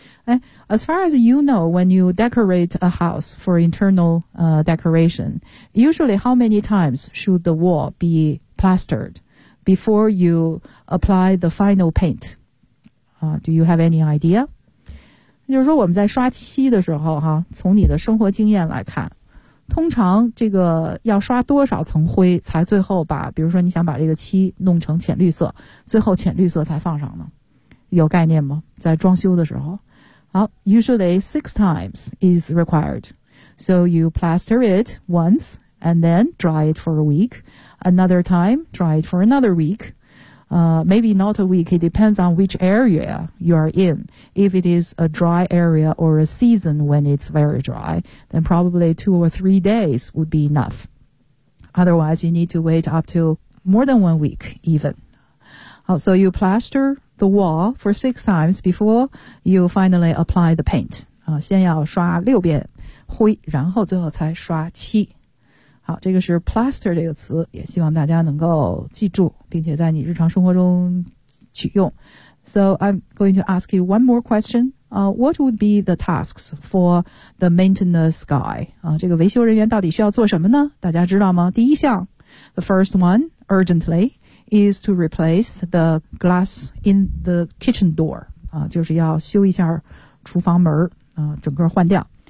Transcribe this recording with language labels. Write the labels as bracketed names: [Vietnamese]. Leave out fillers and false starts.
[English] 哎， as far as you know, when you decorate a house for internal decoration, usually how many times should the wall be plastered before you apply the final paint? Do you have any idea? [Chinese] 就是说我们在刷漆的时候哈，从你的生活经验来看，通常这个要刷多少层灰才最后把，比如说你想把这个漆弄成浅绿色，最后浅绿色才放上呢？有概念吗？在装修的时候。好， [English] usually six times is required. So you plaster it once and then dry it for a week. Another time, dry it for another week. Maybe not a week, it depends on which area you are in. If it is a dry area or a season when it's very dry, then probably two or three days would be enough. Otherwise, you need to wait up to more than 1 week even. So you plaster the wall for 6 times before you finally apply the paint. [Chinese] 先要刷六遍灰，然后最后才刷漆。好，这个是 plaster 这个词，也希望大家能够记住，并且在你日常生活中取用。 [English] So I'm going to ask you one more question. What would be the tasks for the maintenance guy? [Chinese] 这个维修人员到底需要做什么呢？大家知道吗？第一项 [English] ，the first one urgently is to replace the glass in the kitchen door. [Chinese] 就是要修一下厨房门整个换掉。